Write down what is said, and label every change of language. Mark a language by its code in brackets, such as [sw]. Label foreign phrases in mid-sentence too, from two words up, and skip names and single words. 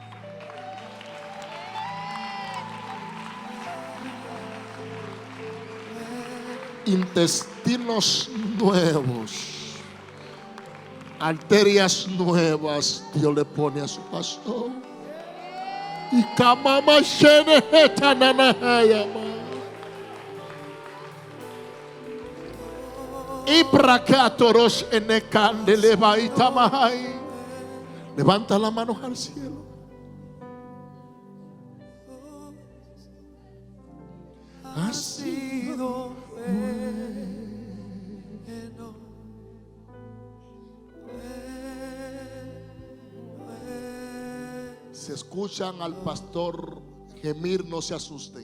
[es] Intestinos nuevos, arterias nuevas Dios le pone a su pastor. Y kamama shene hetananahayama. Y prakatoros enekandeleba itamahai. Levanta las manos al cielo. Ha sido bueno. Si escuchan al pastor gemir, no se asusten.